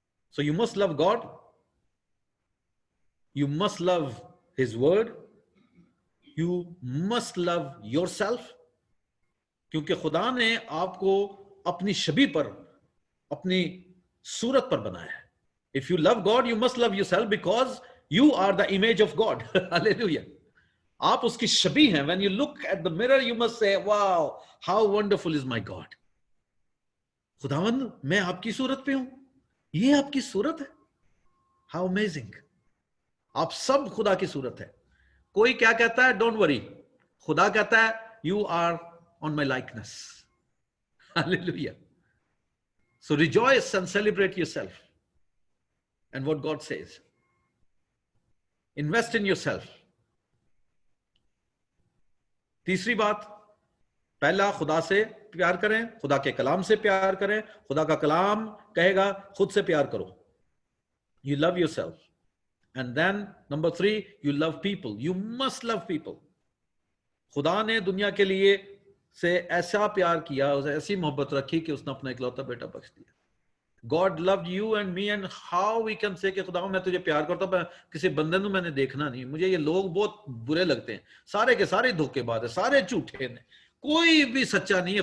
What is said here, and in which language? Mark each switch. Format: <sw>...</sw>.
<en>So you must love God. You must love His word. You must love yourself.</en> <hi>क्योंकि खुदा ने आपको अपनी छवि पर, अपनी सूरत पर बनाया है.</hi> <en>If you love God, you must love yourself because you are the image of God.</en> <hi>Hallelujah. आप उसकी छवि हैं.</hi> <en>When you look at the mirror, you must say, wow, how wonderful is my God.</en> <hi>खुदावंद, मैं आपकी सूरत पे हूं. ये आपकी सूरत है.</hi> <en>How amazing.</en> <hi>आप सब खुदा की सूरत है. कोई क्या कहता है,</hi> <en>Don't worry.</en> <hi>खुदा कहता है,</hi> <en>you are on my likeness. Hallelujah. So rejoice and celebrate yourself and what God says. Invest in yourself.</en> <hi>तीसरी बात, पहला खुदा से प्यार करें, खुदा के कलाम से प्यार करें. खुदा का कलाम कहेगा खुद से प्यार करो.</hi> <en>You love yourself. And then number 3, you love people. You must love people.</en> <hi>खुदा ने दुनिया के लिए से ऐसा प्यार किया, उसे ऐसी मोहब्बत रखी कि उसने अपना इकलौता बेटा बख्श दिया.</hi> <en>God loved you and me, and how we can say</en> <hi>कि खुदा मैं तुझे प्यार करता हूं, किसी बंदे को मैंने देखना नहीं. मुझे ये लोग बहुत बुरे लगते हैं. सारे के सारे धोखेबाज है, सारे झूठे हैं, कोई भी सच्चा नहीं है.</hi>